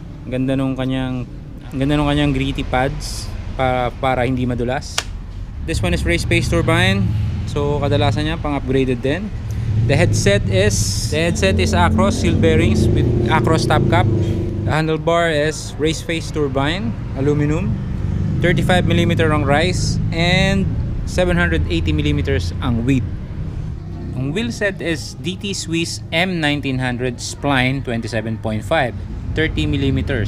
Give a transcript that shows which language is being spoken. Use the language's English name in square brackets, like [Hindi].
[Filipino] Ganda nung kanyang gritty pads para hindi madulas. [English] This one is race face turbine, so [Filipino] kadalasan niya pang upgraded din. [English] The headset is Acros sealed bearings with Acros top cap. The handlebar is race face turbine, aluminum. 35mm ang rise and 780mm ang width. Ang wheel set is DT Swiss M1900 spline 27.5, 30mm.